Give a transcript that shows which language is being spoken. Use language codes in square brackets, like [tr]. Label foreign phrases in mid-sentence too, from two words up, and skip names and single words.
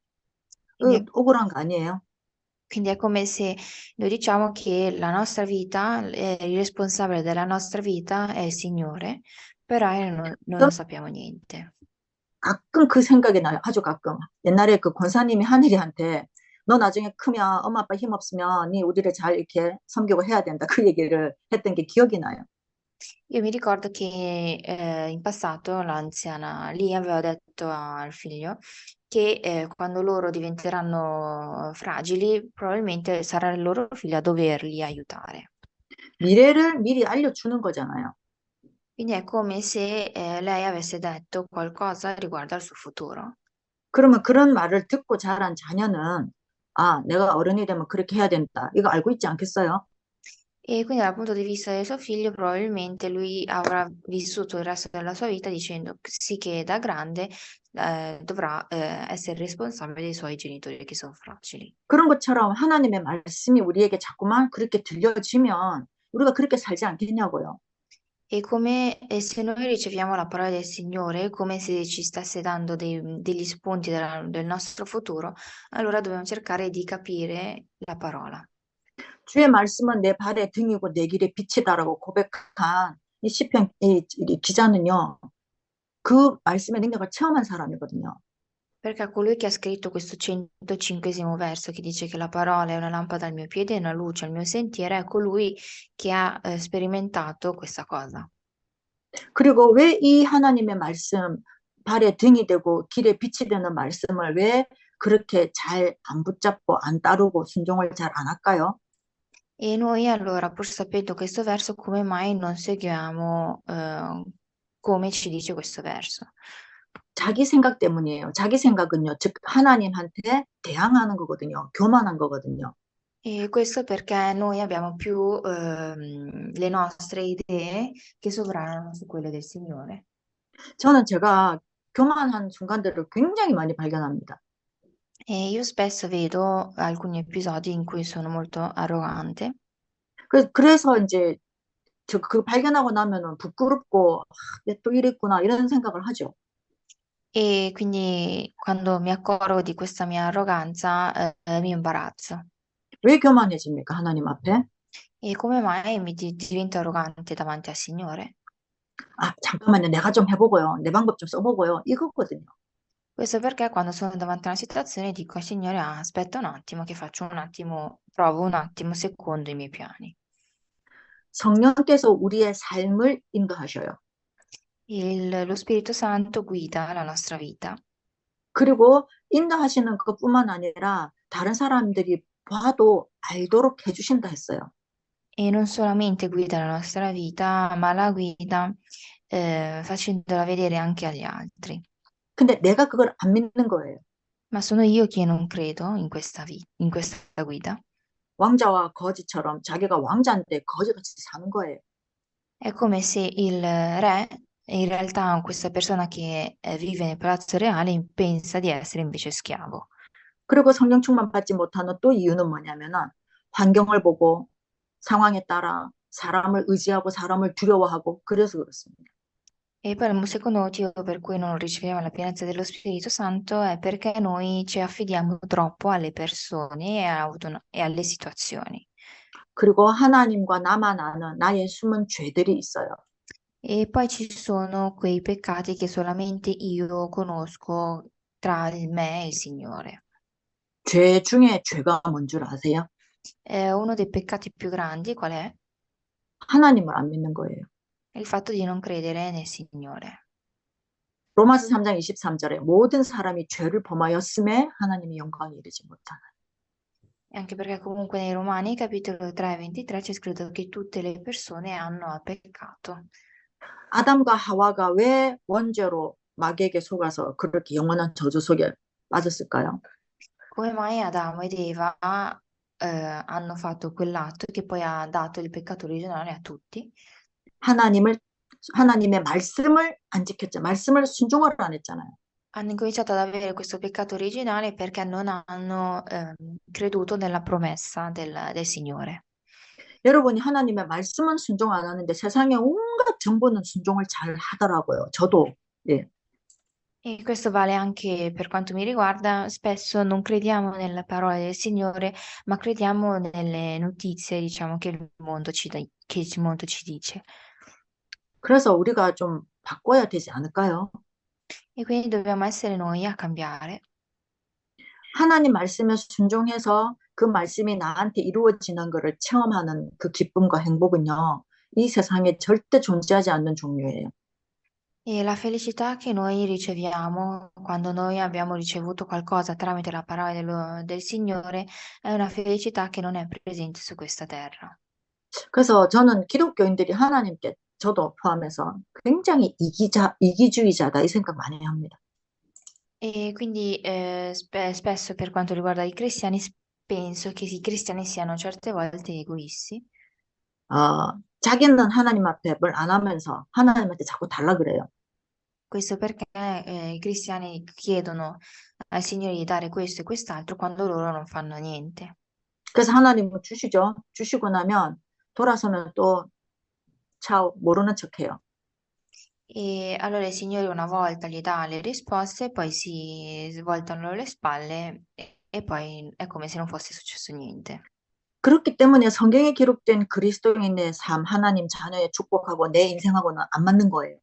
[it] Quindi è, [ko] 억울한 거 아니에요? [it] quindi è come se noi diciamo che la nostra vita, il responsabile della nostra vita è il Signore, però noi non sappiamo niente. [ko] 가끔 그 생각이 나요. 아주 가끔. 옛날에 그 권사님이 하늘이한테 너 나중에 크면 엄마 아빠 힘 없으면 네 우리를 잘 이렇게 섬기고 해야 된다. 그 얘기를 했던 게 기억이 나요. [it] Io mi ricordo che in passato l'anziana lì aveva detto al figlio che quando loro diventeranno fragili, probabilmente sarà il loro figlio a doverli aiutare. [ko] 미래를 미리 알려주는 거잖아요. [it] Quindi è come se lei avesse detto qualcosa riguardo al suo futuro. [ko] 그러면 그런 말을 듣고 자란 자녀는 아, 내가 어른이 되면 그렇게 해야 된다. 이거 알고 있지 않겠어요? [it] E quindi dal punto di vista del suo figlio, probabilmente lui avrà vissuto il resto della sua vita dicendo sì che da grande dovrà essere responsabile dei suoi genitori che sono fragili. [ko] 그런 것처럼 하나님의 말씀이 우리에게 자꾸만 그렇게 들려지면 우리가 그렇게 살지 않겠냐고요. [it] E come se noi riceviamo la parola del Signore, come se ci stesse dando degli spunti del nostro futuro, allora dobbiamo cercare di capire la parola. [ko] 주의 말씀은 내 발의 등이고 내 길의 빛이다라고 고백한 이 시편 이 기자는요. 그 말씀의 능력을 체험한 사람이거든요. [it] Perché colui che ha scritto questo 105° verso che dice che la parola è una lampada al mio piede e una luce al mio sentiero, è colui che ha sperimentato questa cosa. [ko] 그리고 왜 이 하나님의 말씀 발의 등이 되고 길의 빛이 되는 말씀을 왜 그렇게 잘 안 붙잡고 안 따르고 순종을 잘 안 할까요? [it] E noi allora, pur sapendo questo verso, come mai non seguiamo come ci dice questo verso? [ko] 자기 생각 때문이에요. 자기 생각은요, 즉 하나님한테 대항하는 거거든요. 교만한 거거든요. [it] E questo perché noi abbiamo più le nostre idee che sovranano su quelle del Signore. [ko] 저는 제가 교만한 순간들을 굉장히 많이 발견합니다. [it] E io spesso vedo alcuni episodi in cui sono molto arrogante. [ko] 그래서 이제 저 그 발견하고 나면은 부끄럽고 내 또 이랬구나 이런 생각을 하죠. [it] E quindi quando mi accorgo di questa mia arroganza, mi imbarazzo. [ko] 왜 교만해집니까? 하나님 앞에? [it] E come mai divento arrogante davanti al Signore? [ko] 아, 잠깐만요. 내가 좀 해보고요. 내 방법 좀 써보고요. 이거거든요. [it] Questo perché quando sono davanti a una situazione dico al Signore, ah, aspetta un attimo che faccio un attimo, provo un attimo secondo i miei piani. [ko] 성령께서 우리의 삶을 인도하셔요. [it] Lo Spirito Santo guida la nostra vita. [ko] 그리고 인도하시는 것뿐만 아니라 다른 사람들이 봐도 알도록 해주신다 했어요. [it] E non solamente guida la nostra vita, ma la guida facendola vedere anche agli altri. [ko] 근데 내가 그걸 안 믿는 거예요. [it] Ma sono io che non credo in questa guida. [ko] 왕자와 거지처럼 자기가 왕자인데 거지같이 사는 거예요. [it] È come se il re E in realtà questa persona che vive nel palazzo reale pensa di essere invece schiavo. [ko] 그리고 성령 충만 받지 못하는 또 이유는 뭐냐면은 환경을 보고 상황에 따라 사람을 의지하고 사람을 두려워하고 그래서 그렇습니다. [it] E poi il secondo motivo per cui non riceviamo la pienezza dello Spirito Santo è perché noi ci affidiamo troppo alle persone e alle situazioni. [ko] 그리고 하나님과 나만 아는 나의 숨은 죄들이 있어요. [it] E poi ci sono quei peccati che solamente io conosco tra me e il Signore. [ko] 죄 중에 죄가 뭔 줄 아세요? [it] Uno dei peccati più grandi qual è? [ko] 하나님을 안 믿는 거예요. [it] È il fatto di non credere nel Signore. [ko] 로마서 3장 23절에 모든 사람이 죄를 범하였음에 하나님이 영광이 이르지 못하는. [it] E anche perché comunque nei Romani, capitolo 3, 23, c'è scritto che tutte le persone hanno peccato. [ko] 아담과 하와가 왜 원죄로 마귀에게 속아서 그렇게 영원한 저주 속에 빠졌을까요? [it] Come mai Adamo ed Eva hanno fatto quell'atto che poi ha dato il peccato originale a tutti? [ko] 하나님을 하나님의 말씀을 안 지켰죠. 말씀을 순종을 안 했잖아요. [it] Hanno incominciato ad avere questo peccato originale perché non hanno creduto nella promessa del Signore. [ko] 여러분이 하나님의 말씀은 순종 안 하는데 세상의 온갖 정보는 순종을 잘 하더라고요. 저도. 예. [it] E questo vale anche per quanto mi riguarda, spesso non crediamo nella parola del Signore, ma crediamo nelle notizie, diciamo, che il mondo ci dice. [ko] 그래서 우리가 좀 바꿔야 되지 않을까요? [it] E quindi dobbiamo essere noi a cambiare. [ko] 하나님 말씀에 순종해서 그 말씀이 나한테 이루어지는 것을 체험하는 그 기쁨과 행복은요, 이 세상에 절대 존재하지 않는 종류예요. [it] E la felicità che noi riceviamo quando noi abbiamo ricevuto qualcosa tramite la parola del Signore è una felicità che non è presente su questa terra. [ko] 그래서 저는 기독교인들이 하나님께 저도 포함해서 굉장히 이기주의자다 이 생각 많이 합니다. [it] E quindi spesso per quanto riguarda i cristiani penso che i cristiani siano certe volte egoisti. [ko] 자기는 하나님 앞에 뭘 안 하면서 하나님한테 자꾸 달라 그래요. [it] Questo perché i cristiani chiedono al Signore di dare questo e quest'altro quando loro non fanno niente. [ko] 그래서 하나님은 주시죠. 주시고 나면 돌아서면 또 차오 모르는 척해요. [it] E allora il Signore una volta gli dà le risposte, poi si svoltano le spalle e poi è come se non fosse successo niente. [ko] 그렇기 때문에 성경에 기록된 그리스도인의 삶, 하나님 자녀의 축복하고 내 인생하고는 안 맞는 거예요.